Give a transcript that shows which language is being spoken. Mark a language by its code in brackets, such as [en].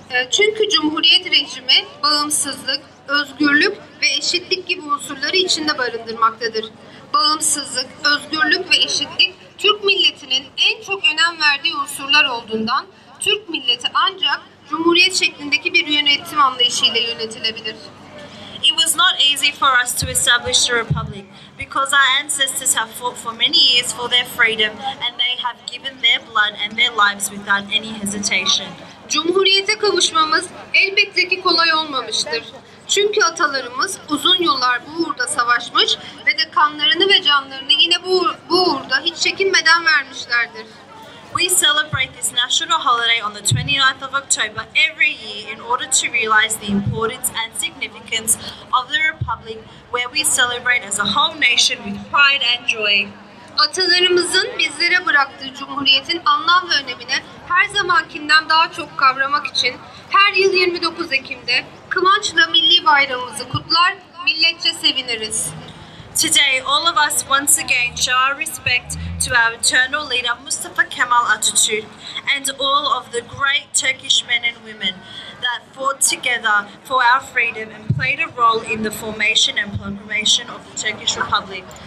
[tr] Çünkü Cumhuriyet rejimi bağımsızlık, özgürlük ve eşitlik gibi unsurları içinde barındırmaktadır. Bağımsızlık, özgürlük ve eşitlik Türk milletinin en çok önem verdiği unsurlar olduğundan Türk milleti ancak Cumhuriyet şeklindeki bir yönetim anlayışıyla yönetilebilir. [en] It was not easy for us to establish the Republic because our ancestors have fought for many years for their freedom and they have given their blood and their lives without any hesitation. [tr] Cumhuriyete kavuşmamız elbette ki kolay olmamıştır. Çünkü atalarımız uzun yıllar bu uğurda savaşmış ve de kanlarını ve canlarını yine bu uğurda hiç çekinmeden vermişlerdir. [en] We celebrate this national holiday on the 29th of October every year in order to realize the importance and significance of the Republic, where we celebrate as a whole nation with pride and joy. [tr] Atalarımızın bizlere bıraktığı Cumhuriyet'in anlam ve önemini her zamankinden daha çok kavramak için her yıl 29 Ekim'de kıvançla milli bayramımızı kutlar, milletçe seviniriz. [en] Today, all of us once again show our respect to our eternal leader Mustafa Kemal Atatürk and all of the great Turkish men and women that fought together for our freedom and played a role in the formation and proclamation of the Turkish Republic.